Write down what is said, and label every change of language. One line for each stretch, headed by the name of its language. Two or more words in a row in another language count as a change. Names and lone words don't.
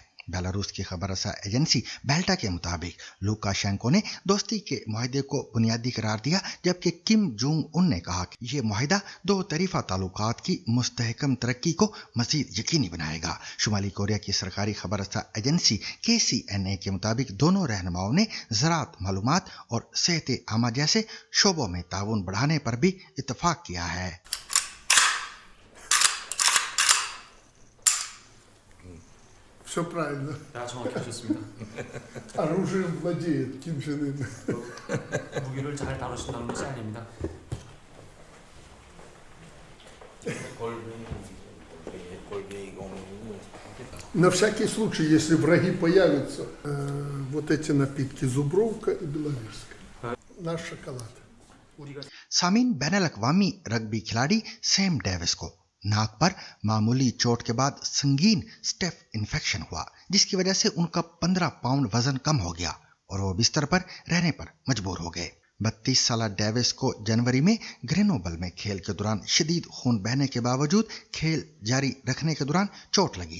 Urdu: بیلاروس کی خبر رساں ایجنسی بیلٹا کے مطابق لوکاشینکو نے دوستی کے معاہدے کو بنیادی قرار دیا، جبکہ کم جونگ ان نے کہا کہ یہ معاہدہ دو طرفہ تعلقات کی مستحکم ترقی کو مزید یقینی بنائے گا. شمالی کوریا کی سرکاری خبر رساں ایجنسی KCNA کے مطابق دونوں رہنماؤں نے زراعت، معلومات اور صحت عامہ جیسے شعبوں میں تعاون بڑھانے پر بھی اتفاق کیا ہے.
Russian: Все правильно.
Korean: 다 정확히 하셨습니다.
Russian: Оружием владеет Ким Чен Ын.
Korean: 무기를 잘 다루신다는 것이 아닙니다.
Russian: На всякий случай, если враги появятся, вот эти напитки Зубровка и Беловежская. Наш шоколад.
Urdu: سامعین، بین الاقوامی رگبی کھلاڑی سیم ڈیوس کو ناک پر معمولی چوٹ کے بعد سنگین سٹیف انفیکشن ہوا، جس کی وجہ سے ان کا 15 پاؤنڈ وزن کم ہو گیا اور وہ بستر پر رہنے پر مجبور ہو گئے. 32 سالہ ڈیوس کو جنوری میں گرینوبل میں کھیل کے دوران شدید خون بہنے کے باوجود کھیل جاری رکھنے کے دوران چوٹ لگی.